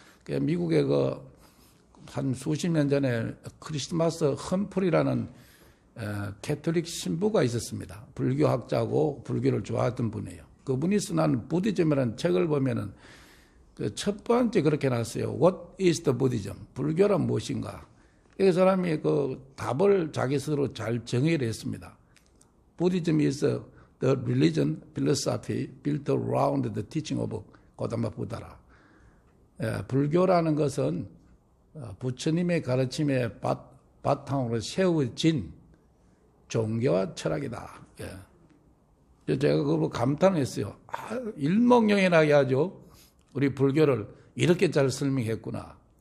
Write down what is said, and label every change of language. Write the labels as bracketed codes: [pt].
[ko] 그러니까 미국에 한 수십 년 전에 크리스마스 험프리라는 캐톨릭 신부가 있었습니다. 불교학자고 불교를 좋아했던 분이에요. 그분이 쓴 부디즘이라는 책을 보면은 첫 번째 그렇게 나왔어요. [en] What is the Buddhism? [ko] 불교란 무엇인가? 이 사람이 답을 자기 스스로 잘 정의를 했습니다. [en] Buddhism is the religion, philosophy built around the teaching of 고다마 부다라. [ko] 불교라는 것은 부처님의 가르침의 바탕으로 세워진 종교와 철학이다. 제가 그걸 감탄했어요. 일목요연하게 아주 우리 불교를 이렇게 잘 설명했구나.